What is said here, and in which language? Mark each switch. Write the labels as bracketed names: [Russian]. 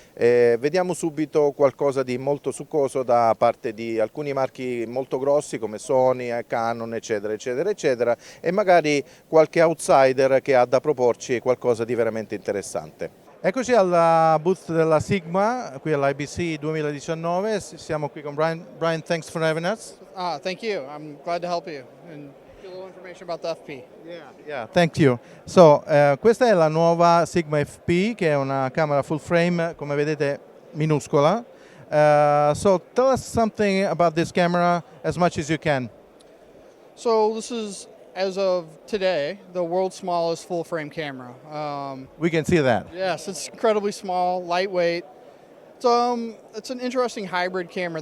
[Italian] Vediamo subito qualcosa di molto succoso da parte di alcuni marchi molto grossi come Sony, Canon, eccetera, eccetera, eccetera, e magari qualche outsider che ha da proporci qualcosa di veramente interessante. Eccoci alla booth della Sigma, qui all'IBC 2019, siamo qui con Brian. [English] Brian, thanks for having us. Thank you. I'm glad to help you and get a little information about the FP. Yeah, thank you. [Italian] So, questa è la nuova Sigma FP, che è una camera full frame, come vedete, minuscola. [English] So, tell us something about this camera as much as you can. So this is, as of today, the world's smallest full frame camera. We can see that. Yes, it's incredibly small, lightweight. It's an interesting hybrid camera.